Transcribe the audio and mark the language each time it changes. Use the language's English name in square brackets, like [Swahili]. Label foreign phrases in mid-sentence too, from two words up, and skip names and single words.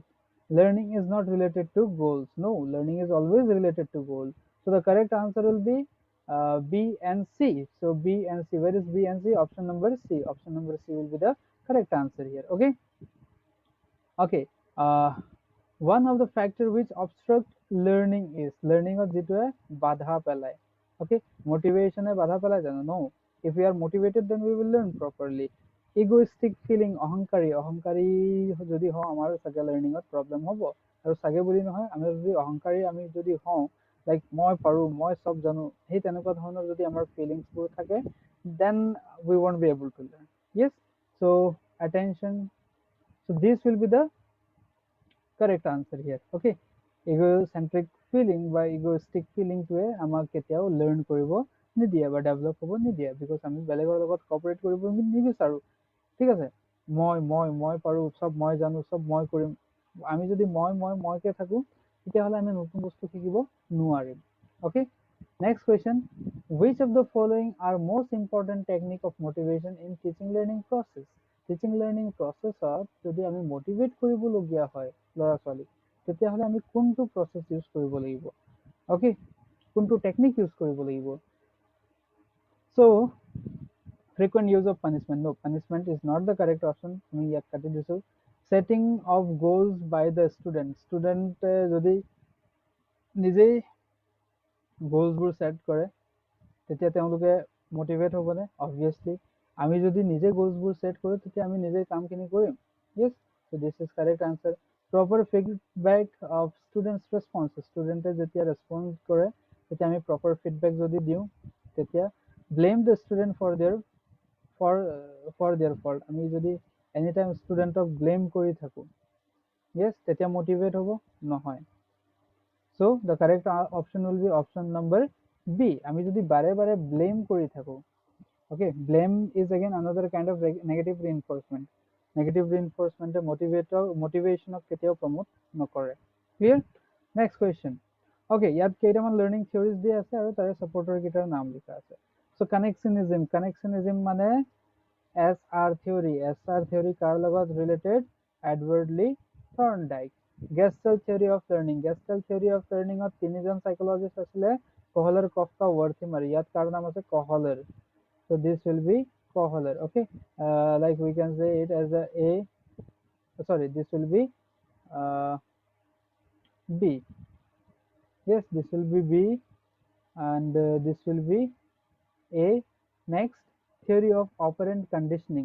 [English] Learning is not related to goals. No, learning is always related to goals. So the correct answer will be B and C. So B and C. Where is B and C? Option number C. Option number C will be the correct answer here. Okay. Okay. One of the factor which obstruct learning is learning of [Assamese] যিটোৱে বাধা পেলায়. [English] Okay, motivation [Assamese] এ বাধা পেলায় জানো? [English] No. If we are motivated, then we will learn properly. Egoistic feeling, [Assamese] অহংকাৰী যদি হওঁ আমাৰ চাগে [English] learning problem [Assamese] হ'ব। আৰু চাগে বুলি নহয়, আমি যদি অহংকাৰী আমি যদি হওঁ, লাইক মই পাৰো, মই চব জানো, সেই তেনেকুৱা ধৰণৰ যদি আমাৰ ফিলিংছবোৰ থাকে, [English] then we won't be able to learn. Yes, so attention. So this will be the correct answer here. Okay, egocentric feeling [Assamese] বা [English] egoistic feeling [Assamese] টোৱে আমাক কেতিয়াও learn কৰিব নিদিয়ে বা develop হ'ব নিদিয়ে, because আমি বেলেগৰ লগত cooperate কৰিব নিবিচাৰো। ঠিক আছে, মই পাৰো, চব মই জানো, চব মই কৰিম। আমি যদি মইকে থাকো, তেতিয়াহ'লে আমি নতুন বস্তু শিকিব নোৱাৰিম। [English] Okay, next question. Which of the following are most important technique of motivation in teaching learning process? teaching learning process [Assamese] যদি আমি মটিভেট কৰিবলগীয়া হয় ল'ৰা ছোৱালীক, তেতিয়াহ'লে আমি কোনটো [English] process use [Assamese] কৰিব লাগিব? অ'কে, কোনটো [English] technique use [Assamese] কৰিব লাগিব? [English] চ' frequent use of punishment. No, punishment is not the correct option. [Assamese] আমি ইয়াত কাটি দিছো। [English] Setting of goals by the student. [Assamese] Student যদি নিজেই [English] goals set [Assamese] কৰে, তেতিয়া তেওঁলোকে মোটিভেট হ'বনে? অবভিয়াছলি। আমি যদি নিজে [English] goals set [Assamese] কৰোঁ, তেতিয়া আমি নিজে কামখিনি কৰিম। [English] Yes, so this is correct answer. Proper feedback of students response. [Assamese] ষ্টুডেণ্টে যেতিয়া ৰেছপন্স কৰে, তেতিয়া আমি [English] proper feedback [Assamese] যদি দিওঁ, তেতিয়া [English] blame the student for their fault. [Assamese] আমি যদি [English] any time student blame [Assamese] কৰি থাকোঁ, yes, তেতিয়া মোটিভেট হ'ব নহয়। [English] So the correct option will be option number B. [Assamese] আমি যদি বাৰে বাৰে ব্লেম কৰি থাকো, [English] okay, blame is again another kind of negative reinforcement. Negative reinforcement motivationক [Assamese] কেতিয়াও প্ৰমোট নকৰে। Clear? [English] Next question. [Assamese] Okay, ইয়াত কেইটামান [English] learning theories [Assamese] দিয়া আছে আৰু তাৰে সাপোৰ্টাৰ কেইটাৰ নাম লিখা আছে। [English] So connectionism মানে SR theory. SR theory [Assamese] কাৰ লগত ৰিলেটেড? এডৱাৰ্ড লি থৰ্নডাইক। [English] Gestalt theory of learning. Gestalt theory of learning [Assamese] ত তিনিজন সাইকোলজিষ্ট আছিলে, কহলাৰ, কফকা, ৱৰ্থিমাৰ। ইয়াত কাৰ নাম আছে? কহলাৰ। [English] So this will be Kohler. Okay, like we can say it as this will be B. Yes, this will be B, and this will be A. Next, theory of operant conditioning.